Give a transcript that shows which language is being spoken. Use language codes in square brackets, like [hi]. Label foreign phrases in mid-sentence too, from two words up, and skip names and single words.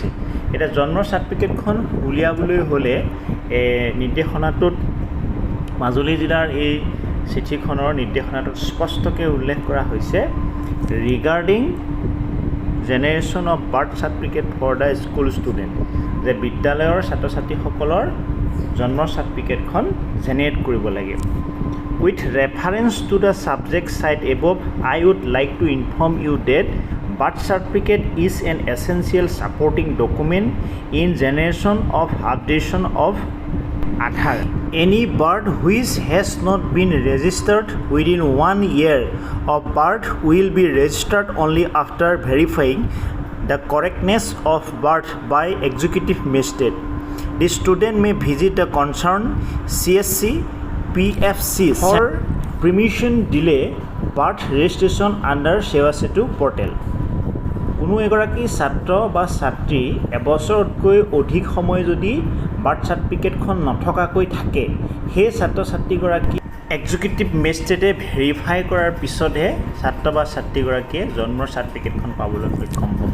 [as] এতিয়া জন্ম চাৰ্টিফিকেটখন উলিয়াবলৈ হ'লে নিৰ্দেশনাটোত মাজুলী জিলাৰ এই চিঠিখনৰ নিৰ্দেশনাটোত স্পষ্টকৈ উল্লেখ কৰা হৈছে [en] regarding generation of birth certificate for the school student, [as] যে বিদ্যালয়ৰ ছাত্ৰ ছাত্ৰীসকলৰ জন্ম চাৰ্টিফিকেটখন জেনেৰেট কৰিব লাগে। [en] with reference to the subject cited above I would like to inform you that birth certificate is an essential supporting document in generation of updation of Aadhar. Any birth which has not been registered within 1 year of birth will be registered only after verifying the correctness of birth by executive magistrate. The student may visit the concerned CSC PFC for permission delay birth registration under Seva Setu portal. [as] কোনো এগৰাকী ছাত্ৰ বা ছাত্ৰী এবছৰতকৈ অধিক সময় যদি [en] birth certificate [as] নথকাকৈ থাকে সেই ছাত্ৰ ছাত্ৰীগৰাকী [en] executive magistrate [as] ভেৰিফাই কৰাৰ পিছতহে ছাত্ৰ বা ছাত্ৰীগৰাকীয়ে জন্মৰ চাৰ্টিফিকেটখন পাবলৈ সক্ষম হ'ব।